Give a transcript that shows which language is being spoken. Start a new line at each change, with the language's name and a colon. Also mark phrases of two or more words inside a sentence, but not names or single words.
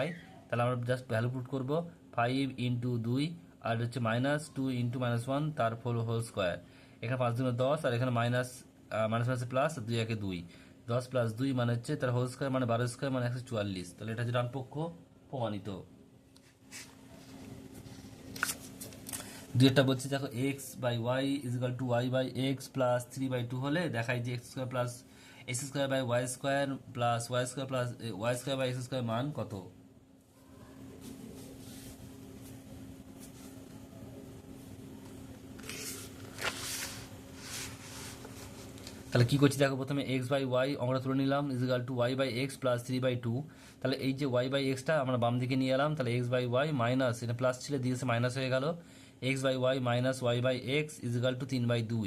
Bangla: তাহলে আমরা
English: just value put
Bangla: করব, 5 × 2, আর হচ্ছে -2 × -1 তার
English: whole square.
Bangla: এখানে 5 × 10, আর এখানে মাইনাস মাইনাস প্লাস 2 একে 2, 10 + 2 মানে হচ্ছে তার
English: whole square
Bangla: মানে 12² মানে 144। তাহলে এটা হচ্ছে ডান পক্ষ প্রমাণিত। দুইটা বলছে দেখো x/y = y/x + 3/2 হলে দেখাই যে x² + x² + y² + y² y² মান কত। তাহলে কি করছি দেখো, প্রথমে x/y আমরা তুলে নিলাম = y/x + 3/2। তাহলে এই যে y/xটা আমরা বাম দিকে নিয়ে এলাম, তাহলে x/y মাইনাস, এটা প্লাস ছিল দিয়েছে মাইনাস হয়ে গেল, x/y মাইনাস y/x = 3/2।